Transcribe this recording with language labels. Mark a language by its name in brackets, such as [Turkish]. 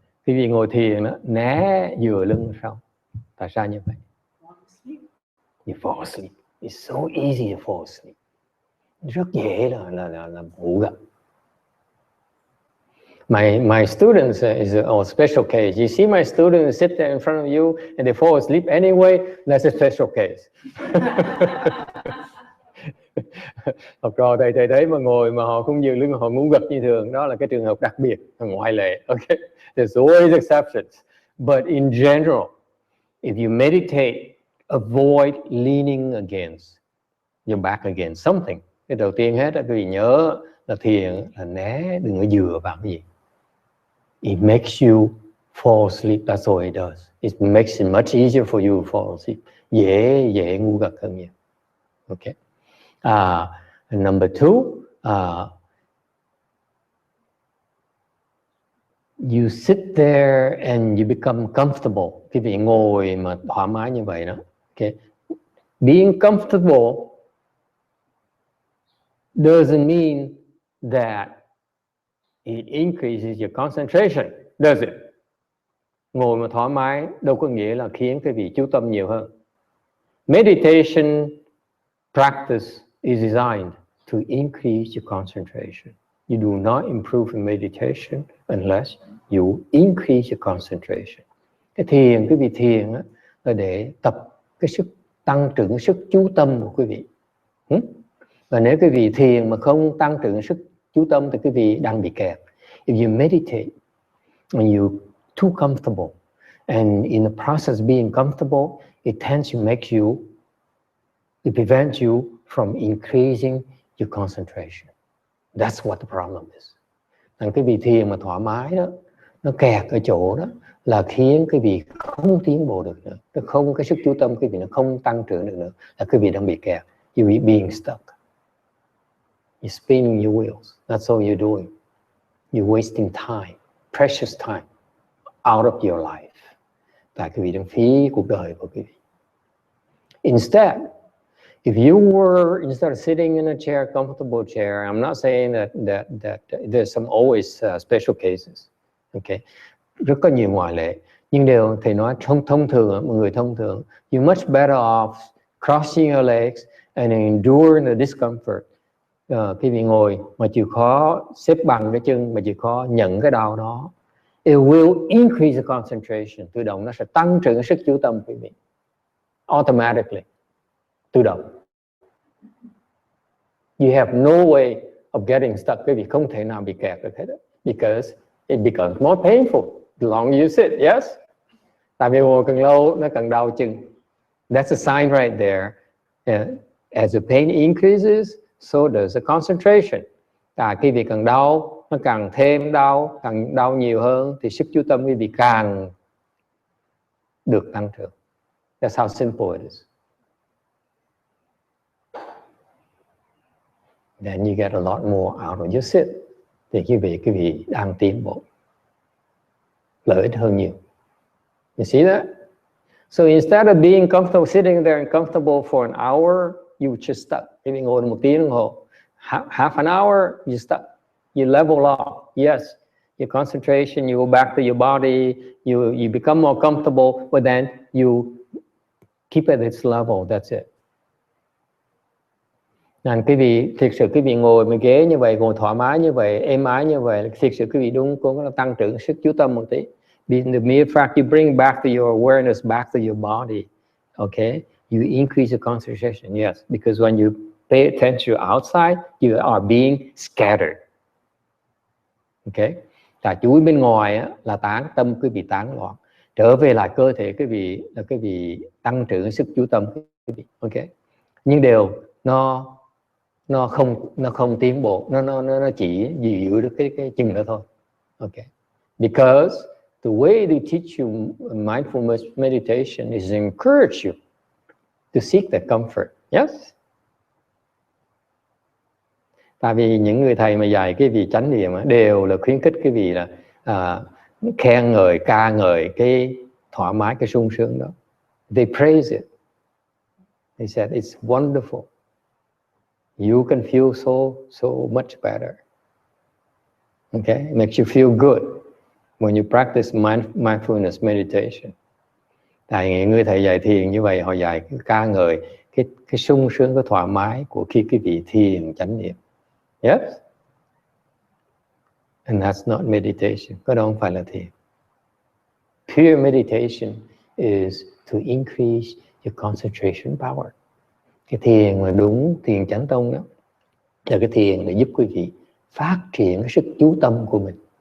[Vietnamese] Quý vị ngồi thiền đó, né dựa lưng sau. Tại sao như vậy? [English] You fall asleep. It's so easy to fall asleep. [Vietnamese] Rất dễ là ngủ gật. [English] My students is a special case. You see my students sit there in front of you and they fall asleep anyway, that's a special case. [Vietnamese] Học trò thầy thấy mà ngồi mà họ không dựa lưng, họ ngủ gật như thường, đó là cái trường hợp đặc biệt, ngoại lệ. [English] Okay, there's always exceptions, but in general, if you meditate, avoid leaning against your back against something. [Vietnamese] Cái đầu tiên hết quý vị nhớ là thiền là né, đừng có dựa vào cái gì. [English] It makes you fall asleep. That's all it does. It makes it much easier for you to fall asleep. Dễ ngủ gật hơn nhiều. Okay. And number two, you sit there and you become comfortable. [Vietnamese] Quý vị ngồi mà thoải mái như vậy đó. [English] Okay. Being comfortable doesn't mean that it increases your concentration, does it? [Vietnamese] Ngồi mà thoải mái đâu có nghĩa là khiến quý vị chú tâm nhiều hơn. [English] Meditation practice is designed to increase your concentration. You do not improve in meditation unless you increase your concentration. [Vietnamese] Cái thiền, quý vị thiền á, là để tập cái sức tăng trưởng sức chú tâm của quý vị. Và nếu quý vị thiền mà không tăng trưởng sức chú tâm thì quý vị đang bị kẹt. [English] If you meditate and you're too comfortable, and in the process of being comfortable, it tends to make you, it prevents you from increasing your concentration. That's what the problem is. [Vietnamese] Quý vị thiền mà thoải mái đó, nó kẹt ở chỗ đó là khiến cái vị không tiến bộ được nữa, nó không, cái sức chú tâm cái vị nó không tăng trưởng được nữa, là cái vị đang bị kẹt. [English] You being stuck, you're spinning your wheels, that's all you're doing. You're wasting time, precious time out of your life. [Vietnamese] Tại cái vị đang phí cuộc đời của cái vị. [English] Instead, if you were, instead of sitting in a chair, comfortable chair, I'm not saying that there's some always special cases, okay? [Vietnamese] Rất có nhiều ngoại lệ, nhưng đều thầy nói thông thường, mọi người thông thường, [English] you much better off crossing your legs and enduring the discomfort. [Vietnamese] Khi vị ngồi mà chịu khó xếp bằng cái chân, mà chịu khó nhận cái đau đó, [English] it will increase the concentration. [Vietnamese] Tự động nó sẽ tăng trưởng sức chú tâm quý vị, [English] automatically, [Vietnamese] tự động. [English] You have no way of getting stuck. [Vietnamese] Quý vị không thể nào bị kẹt được hết, [English] because it becomes more painful the longer you sit. Yes, [Vietnamese] tại vì ngồi càng lâu nó càng đau chân. [English] That's a sign right there. As the pain increases, so does the concentration. Khi vị càng đau, nó càng thêm đau, càng đau nhiều hơn, thì sức chú tâm quý vị càng được tăng trưởng. That's how simple it is. Then you get a lot more out of your sit. [Vietnamese] Thì quý vị đang tiến bộ, lợi ích hơn nhiều. [English] You see that? So instead of being comfortable, sitting there and comfortable for an hour, you just stuck. [Vietnamese] Quý vị ngồi 1 tiếng đồng hồ, [English] half an hour, you stuck. You level off. Yes, your concentration, you go back to your body, you become more comfortable, but then you keep at its level, that's it. [Vietnamese] Nên quý vị, thực sự quý vị ngồi mấy ghế như vậy, ngồi thoải mái như vậy, êm ái như vậy, thực sự quý vị đúng cũng tăng trưởng sức chú tâm một tí. [English] The mere fact you bring back to your awareness, back to your body, okay? You increase the concentration, yes, because when you pay attention outside, you are being scattered. Okay? [Vietnamese] Tại chú bên ngoài á, là tâm quý vị tán loạn. Trở về lại cơ thể quý vị là quý vị tăng trưởng sức chú tâm quý vị. [English] Okay? [Vietnamese] Nhưng đều nó không tiến bộ, nó chỉ giữ được cái chừng đó thôi. [English] Okay? Because the way they teach you mindfulness meditation is to encourage you to seek that comfort. Yes? [Vietnamese] Tại vì những người thầy mà dạy cái vị chánh niệm đều là khuyến khích cái vị là khen ngợi, ca ngợi cái thoải mái, cái sung sướng đó. [English] They praise it. They said it's wonderful. You can feel so much better. Okay, it makes you feel good when you practice mindfulness meditation. [Vietnamese] Tại những người thầy dạy thiền như vậy, họ dạy ca ngợi cái sung sướng, cái thoải mái của khi cái vị thiền chánh niệm. [English] Yes, and that's not meditation. [Vietnamese] Cái đó không phải là thiền. [English] Pure meditation is to increase your concentration power. [Vietnamese] Cái thiền mà đúng, thiền chánh tông đó, là cái thiền để giúp quý vị phát triển cái sức chú tâm của mình.